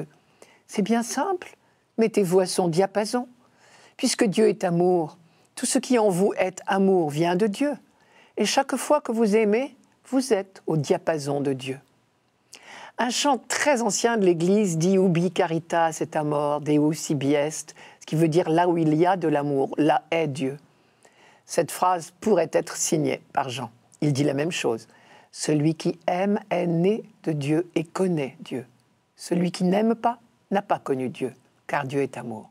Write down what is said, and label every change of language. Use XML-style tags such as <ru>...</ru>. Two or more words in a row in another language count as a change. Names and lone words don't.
<fr>C'est bien simple, mettez-vous à son diapason. Puisque Dieu est amour, tout ce qui en vous est amour vient de Dieu. Et chaque fois que vous aimez, vous êtes au diapason de Dieu. Un chant très ancien de l'Église dit «</fr> <la>Ubi caritas et amor, Deus ibi est</la> <fr>», ce qui veut dire « là où il y a de l'amour, là est Dieu ». Cette phrase pourrait être signée par Jean. Il dit la même chose. Celui qui aime est né de Dieu et connaît Dieu. Celui qui n'aime pas n'a pas connu Dieu, car Dieu est amour.</fr>